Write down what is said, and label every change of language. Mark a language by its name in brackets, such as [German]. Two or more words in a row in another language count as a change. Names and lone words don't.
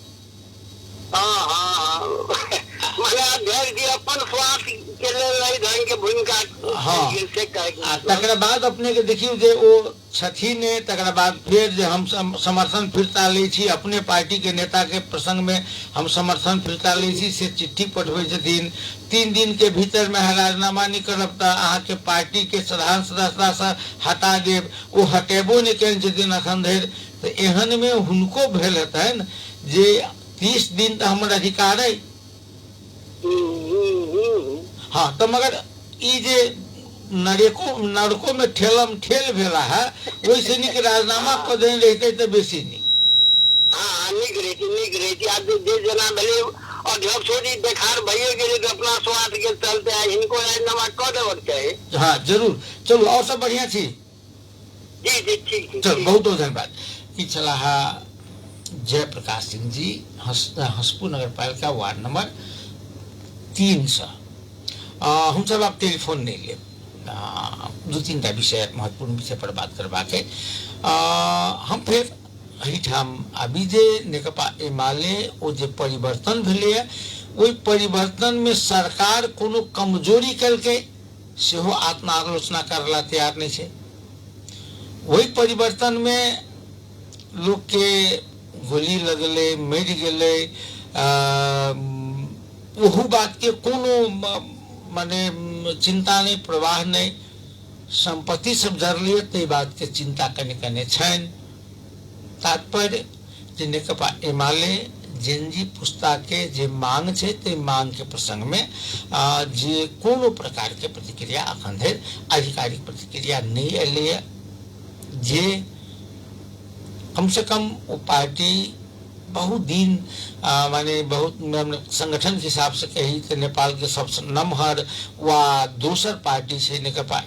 [Maithili] तकर बाद अपने के देखियो जे ओ छथिन तकर बाद फिर जे हम समर्थन फिरता ले छी अपने पार्टी के नेता के प्रसंग में हम समर्थन फिरता ले छी से चिट्ठी पठबै छथिन 3 दिन के भीतर में राजीनामा नहीं करब त अहाँ के पार्टी के साधारण सदस्यता से हटा देब। वो हटेबो नहीं केन छथिन अखन धरि। तो एहन में हुनको भेल हेतन जे 30 दिन तो हमर अधिकार है। हाँ तो मगर ई जे नरको में ठेलम ठेल भेला है वैसे निक राजीनामा कर देने रहते तो बेसी नहीं। हाँ निक रहती आज जे जना भले अध्यक्ष जी बेकार भइए गेले तो अपना स्वार्थ के चलते है इनको राजीनामा कर देवक चाहिए। हाँ जरूर, चलो और सब बढ़िया छी। जी ठीक चलो बहुत बहुत धन्यवाद। ई चला जयप्रकाश सिंह जी हसपुर नगर पालिका वार्ड नंबर 3 से हम सब आप टेलीफोन नहीं ले 2-3 विषय महत्वपूर्ण विषय पर बात करवा के हम फिर एहिठाम अभी जे नेकपा एमाले ओ जे परिवर्तन भेले है ओहि परिवर्तन में सरकार कोनो कमजोरी करके सेहो आत्मालोचना करला तैयार नहीं है। वही परिवर्तन में लोग के गोली लगले मर गए वह बात के कोनो माने चिंता नहीं प्रवाह नहीं संपत्ति सब जरलिए ते बात के चिंता कने छन। तात्पर्य जे नेकपा एमाले जेनजी पुस्ता के जे मांग छे ते मांग के प्रसंग में जे कोनो प्रकार के प्रतिक्रिया अखन धरि आधिकारिक प्रतिक्रिया नहीं एले जे कम से कम वो पार्टी बहुत दिन माने बहुत संगठन के हिसाब से कही तो नेपाल के सबसे नमहर वा दोसर पार्टी से नेकपा